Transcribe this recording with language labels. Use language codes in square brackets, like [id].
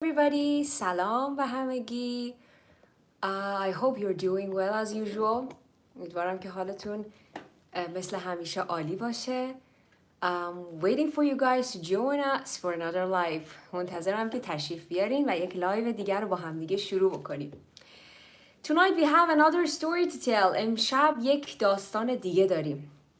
[en] everybody, [fa] سلام و همگی. [en] I hope you're doing well as usual. [fa] امیدوارم که حالتون مثل همیشه عالی باشه. [en] Waiting for you guys to join us for another live. [fa] منتظرم که تشریف بیارین و یک لایو دیگر رو با همدیگه شروع بکنیم. [en] Tonight we have another story to tell. [fa] امشب یک داستان دیگه داریم.